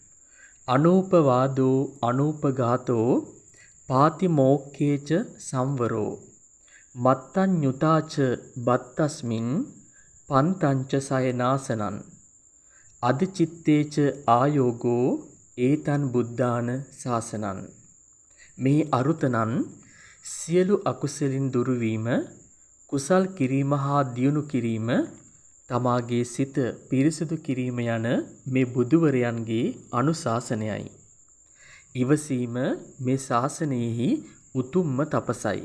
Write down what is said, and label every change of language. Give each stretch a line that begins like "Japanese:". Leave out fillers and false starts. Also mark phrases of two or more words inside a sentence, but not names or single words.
Pali: අනූපවාදෝ අනූපඝාතෝ පාතිමෝක්ඛේච සංවරෝ මත්තඤ්ඤුතාච බත්තස්මින් පන්තංච සයනාසනං අදිචිත්තේච ආයෝගෝ ඒතන් බුද්ධාන ශාසනං.
Sinhala: මේ අරුතනන් සියලු අකුසලින් දුරු වීම, කුසල් කිරීම හා දියුණු කිරීම, තමාගේ සිත පිරිසිදු කිරීම යන මේ බුදුවරයන්ගේ අනුශාසනයයි. ඉවසීම මේ ශාසනයෙහි උතුම්ම තපසයි.